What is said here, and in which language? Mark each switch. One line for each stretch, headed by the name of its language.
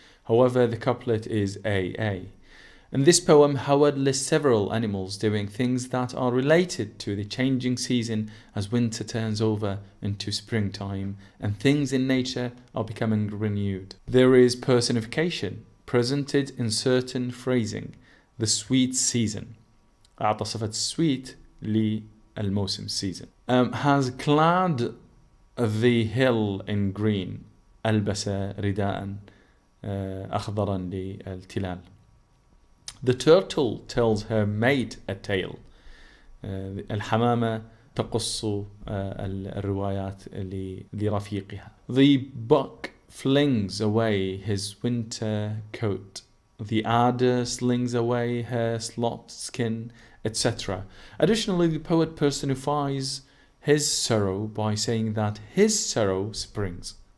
English: However, the couplet is AA. In this poem, Howard lists several animals doing things that are related to the changing season as winter turns over into springtime and things in nature are becoming renewed. There is personification presented in certain phrasing, the sweet season.
Arabic: أعطى صفة sweet للموسم season.
English: Has clad the hill in green.
Arabic: ألبس رداء أخضرا للتلال.
English: The turtle tells her mate a tale.
Arabic: الحمامة تقص الروايات لرفيقها.
English: The buck flings away his winter coat. The adder slings away her slop skin, etc. Additionally, the poet personifies his sorrow by saying that his sorrow springs.